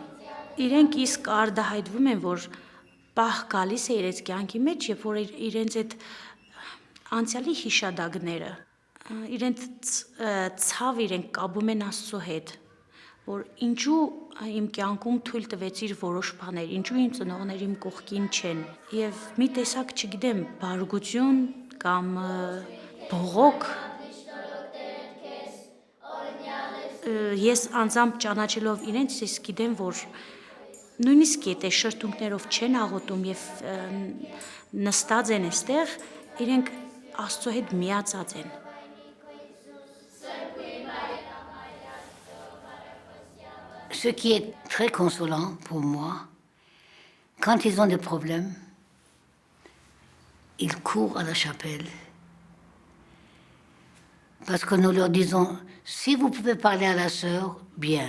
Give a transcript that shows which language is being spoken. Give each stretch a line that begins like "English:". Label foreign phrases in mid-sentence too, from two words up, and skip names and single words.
Armenian: Իրենք իսկ արդահայտվում են, որ պահ գալիս է իրենց կյանքի մեջ, երբ որ իրենց այդ անցյալի հիշադակները, իրենց ցավ իրենք կապում են Աստծո հետ, որ ինչու իմ կյանքում թույլ տվեցիր որոշ բաներ, ինչու իմ ծնողները իմ կողքին չեն, եւ մի տեսակ, չգիտեմ, բարկություն կամ բողոք, ես անձամբ ճանաչելով իրենց, ես գիտեմ, որ նույնիսկ եթե շրթունքներով չեն աղոթում եւ նստած են այստեղ, իրենք Աստծո հետ միացած են։
French: Ce qui est très consolant pour moi, quand ils ont des problèmes, ils courent à la chapelle. Parce que nous leur disons, si vous pouvez parler à la sœur, bien.